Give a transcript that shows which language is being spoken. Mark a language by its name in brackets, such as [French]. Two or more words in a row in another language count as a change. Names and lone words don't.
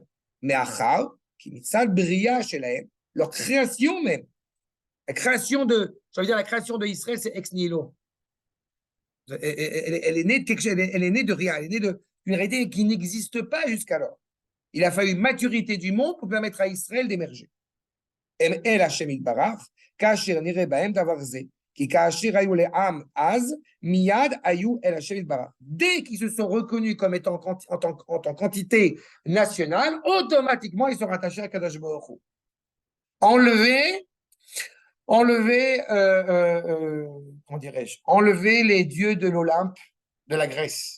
[French] Mais Achab, qui [Hebrew] מצד בריאה שלהם, [French] leur création même, la création de, ça veut dire la création de Israël, c'est [Latin] ex nihilo. [French] Elle est née de rien, elle est née d'une réalité qui n'existe pas jusqu'alors. Il a fallu une maturité du monde pour permettre à Israël d'émerger. [Hebrew] אל השם יתברך, כאשר נראה בהם דבר זה, כי כאשר היו לעם אז, מיד היו אל השם יתברך. [French] Dès qu'ils se sont reconnus comme étant en tant qu'entité nationale, automatiquement ils sont rattachés à [Hebrew] קדוש ברוך הוא. [French] Enlever, comment dirais-je, enlever les dieux de l'Olympe de la Grèce.